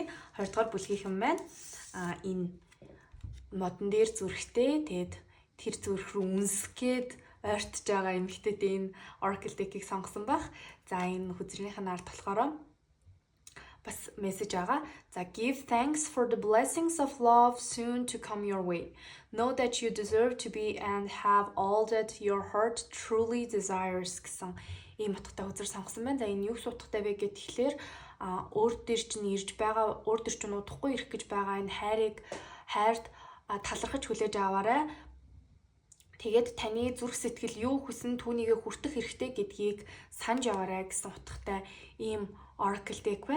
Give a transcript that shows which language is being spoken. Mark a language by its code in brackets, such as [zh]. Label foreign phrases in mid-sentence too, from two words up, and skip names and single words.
[mn] 2 дугаар бүлгийнхэн маань энэ модон дээр зүрхтэй тэгээд тэр зүрх рүү үнсгээд ойртож байгаа эмэгтэйд энэ [en] Oracle deck- [mn] ийг сонгосон баг. За энэ хүзрийнх нь ард болохоор бас мессеж байгаа. [en] За give thanks for the blessings of love soon to come your way. Know that you deserve to be and have all that your heart truly desires [mn] гэсэн ийм утгатай үзэр сонгосон байна. За энэ юу утгатай вэ гэхээр өөр дээр чинь ирж байгаа, өөр дээр чинь удахгүй ирэх гэж байгаа энэ хайрт талархаж хүлээж аваарай. Тэгээд таны зүрх сэтгэл юу хүсэн түүнийгээ хүртэх хэрэгтэй гэдгийг санаж яваарай гэсэн утгатай ийм [en] Oracle deck [mn] байна.